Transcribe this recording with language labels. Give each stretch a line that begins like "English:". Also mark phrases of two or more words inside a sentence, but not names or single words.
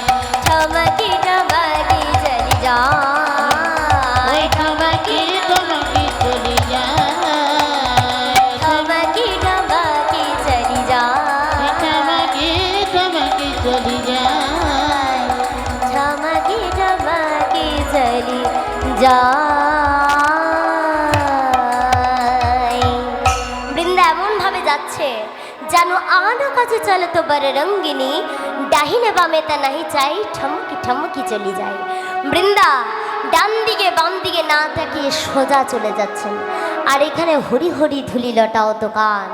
Bangla: ঠমাকি ঠমাকি চলি যায়, ঠমাকি ঠমাকি চলি যায়, ঠমাকি ঠমাকি চলি যায়, ঠমাকি ঠমাকি চলি যায়, ঠমাকি ঠমাকি চলি যায়। বৃন্দা এমন ভাবে যাচ্ছে যেন আনা কাছে চলে তো বড় রঙ্গিনী, ডাহিনে বামে তা নাহি চাই, ঠমকি ঠমকি চলি যায়। বৃন্দা ডান দিকে বাম দিকে না তাকিয়ে সোজা চলে যাচ্ছেন, আর এখানে হরি হরি ধুলি লটাও তো কান।